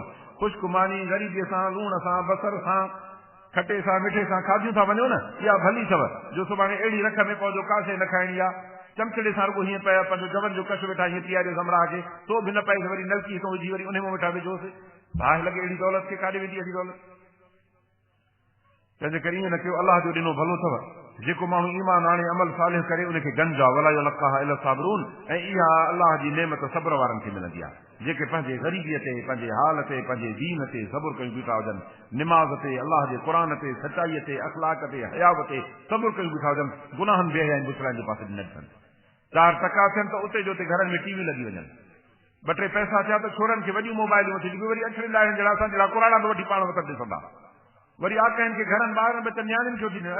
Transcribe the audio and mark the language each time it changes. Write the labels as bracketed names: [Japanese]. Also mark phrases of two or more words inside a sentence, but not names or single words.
[Sindhi] ख़ुश्क मानी ग़रीबीअ सां, लूण सां, बसर सां, खटे सां, मिठे सां खादियूं था वञो न, इहा भली अथव, जो सुभाणे अहिड़ी रख में पवंदो, कासे न खाइणी आहे, चमचड़े सां रुॻो हीअं पिया पंहिंजो जवन जो कश वेठा हीअं पीआरियो ज़मरा खे, तो बि न पए, वरी नलकी हितां विझी वरी उन में वेठा विझोसि, बाहि लॻे अहिड़ी दौलत खे, काॾे वेंदी अहिड़ी दौलत? तंहिंजे करे ईअं न कयो, अलाह जो ॾिनो भलो अथव। जेको माण्हू ईमान आणे अमल सालिह करे, उनखे गंज आहे, [Arabic] ولا يلقاها إلا الصابرون, [Sindhi] ऐं इहा अलाह जी नेमत सब्र वारनि खे मिलंदी आहे, जेके पंहिंजे ग़रीबीअ ते, पंहिंजे हाल ते, पंहिंजे दीन ते सब्र कयूं बीठा हुजनि, निमाज़ ते, अलाह जे क़ुर ते, सचाईअ ते, अख़लाक ते, हयाव ते सब्र कयूं बीठा हुजनि, गुनाहनि बेहयाइन बुछड़ाइनि जे पासे न थियनि। 4 टका थियनि त उते जो उते घरनि में टीवी लॻी वञनि, 2-3 पैसा थिया त छोरनि खे वॾियूं मोबाइलूं वठी ॾिबियूं, वरी अखियुनि लाइ जहिड़ा असां जहिड़ा कुराड़ा बि वठी पाण वटि ॾिसंदा, वरी आकहिनि खे घरनि ॿारनि बचनि नियाणियुनि खे वठी ॾिनो।